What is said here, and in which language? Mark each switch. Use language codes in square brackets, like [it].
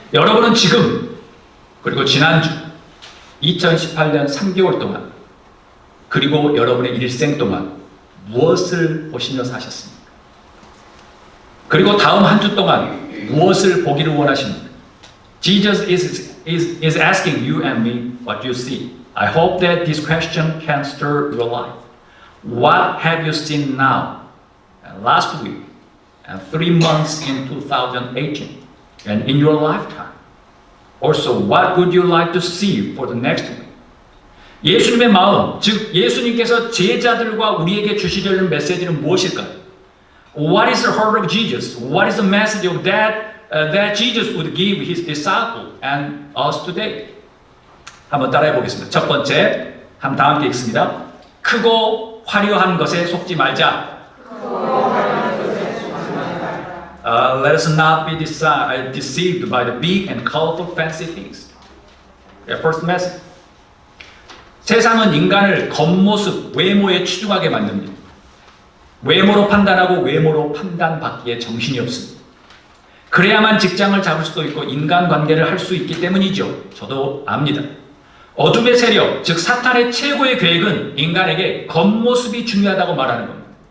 [ko] 여러분은 지금 그리고 지난주 2018년 3개월 동안 그리고 여러분의 일생 동안 무엇을 보시며 사셨습니까? 그리고 다음 한 주 동안 무엇을 보기를 원하십니까? [en] Jesus is asking you and me what you see. I hope that this question can stir your life. What have you seen now, and last week, and 3 months in 2018, and in your lifetime? Also, what would you like to see for the next week? [ko] 예수님의 마음, 즉 예수님께서 제자들과 우리에게 주시려는 메시지는 무엇일까요? [en] What is the heart of Jesus? What is the message of that Jesus would give his disciple and us today? [ko] 한번 따라해 보겠습니다. 첫 번째, 다 함께 읽습니다. 크고 화려한 것에 속지 말자. [en] Let us not be deceived by the big and colorful fancy things. First message. [ko] 세상은 인간을 겉모습, 외모에 치중하게 만듭니다. 외모로 판단하고 외모로 판단받기에 정신이 없습니다. 그래야만 직장을 잡을 수도 있고 인간관계를 할 수 있기 때문이죠. 저도 압니다. 어둠의 세력, 즉 사탄의 최고의 계획은 인간에게 겉모습이 중요하다고 말하는 겁니다.